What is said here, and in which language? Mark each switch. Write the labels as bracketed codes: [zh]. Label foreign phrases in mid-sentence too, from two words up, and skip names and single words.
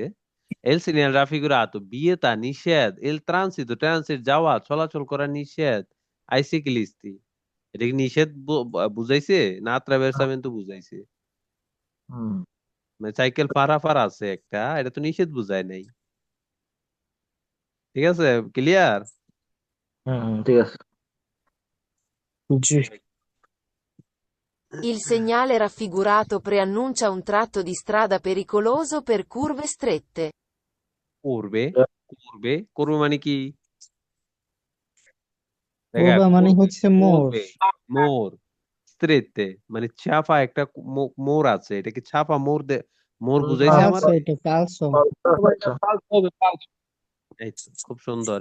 [it] il segnale raffigurato, [bn] বিয়েতা নিষেধ, [it] il transito, [bn] ট্রানসিট যাওয়া, চলাচল করা নিষেধ, আইসিক্লিস্তি, এটা কি নিষেধ বুঝাইছে না আত্রাভেরসামেন্তো বুঝাইছে? হুম মানে সাইকেল পারাপার আছে একটা, এটা তো নিষেধ বুঝায় নাই, ঠিক আছে। ক্লিয়ার? হুম হুম, ঠিক আছে। জি। [it] Il segnale raffigurato preannuncia un tratto di strada pericoloso per curve strette. [bn] করবে, করবে, করবে মানে কি? দেখা, করবা মানে করবে, হচ্ছে মোর, করবে, মোর, স্ত্রেতে মানে চাপা একটা মোর আছে, এটা কি চাপা মোর মোর বুঝাইছে আমার? ফালসো, এটা ফালসো, এই তো, খুব সুন্দর।